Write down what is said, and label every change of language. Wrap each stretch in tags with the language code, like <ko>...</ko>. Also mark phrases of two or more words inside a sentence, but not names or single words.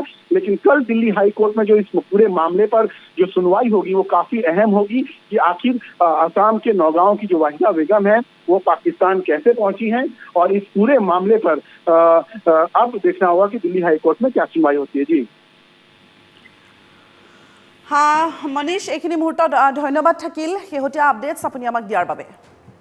<hi>लेकिन कल दिल्ली हाई कोर्ट में जो इस पूरे मामले पर जो सुनवाई होगी वो काफी अहम होगी कि आखिर असम के नौगांव की जो वाहिदा बेगम है वो पाकिस्तान कैसे पहुंची हैं, और इस पूरे मामले पर अब देखना होगा कि दिल्ली हाई कोर्ट में क्या सुनवाई होती है। जी हाँ मनीष,</hi> <as>এইখিনি মুহূৰ্তত ধন্যবাদ থাকিল শেহতীয়া আপডেটছ আপুনি আমাক দিয়াৰ বাবে।</as>